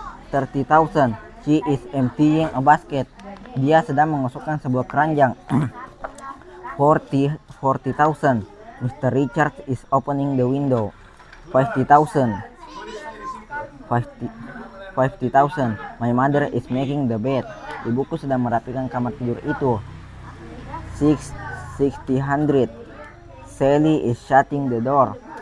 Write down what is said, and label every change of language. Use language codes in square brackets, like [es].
[en] 30,000. She is emptying a basket. [id] Dia sedang mengosongkan sebuah keranjang. [en] 40,000. Mr. Richard is opening the window. 50,000. 50,000. My mother is making the bed. [id] Ibuku sedang merapikan kamar tidur itu. 60,000. [en] Sally is shutting the door.